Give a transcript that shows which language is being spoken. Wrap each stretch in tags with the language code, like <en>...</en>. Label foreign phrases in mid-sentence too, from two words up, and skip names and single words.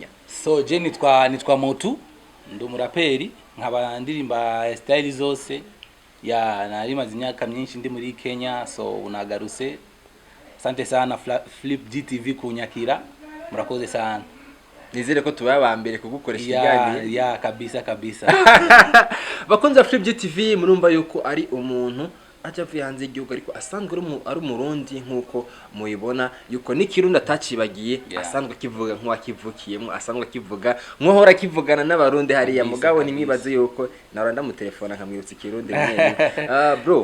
<rn>So je nitwa MOH2 ndumuraperi nkaba ndirimba style zose narimaze imyaka myinshi ndi muri Kenya so unagaruse.</rn> <sw>Asante sana</sw> <rn>Flip GTV kunyakira murakoze sana. Nizere ko tuba mbere kugukoresha igani</rn> <sw>ya kabisa</sw> <rn>bakunze Flip GTV murumva yuko ari umuntu ajavuye hanze igihugu ariko asanzwe ari umurundi nkuko muyibona yuko n'ikirundi atacibagiye asanzwe kivuga nk'uwakivukiyemo asanzwe kivuga nkohora kivugana n'abarundi hariya mugabo nimwibaze yuko naranda mu telefone nkamwibutsa ikirundi nyene bro</rn>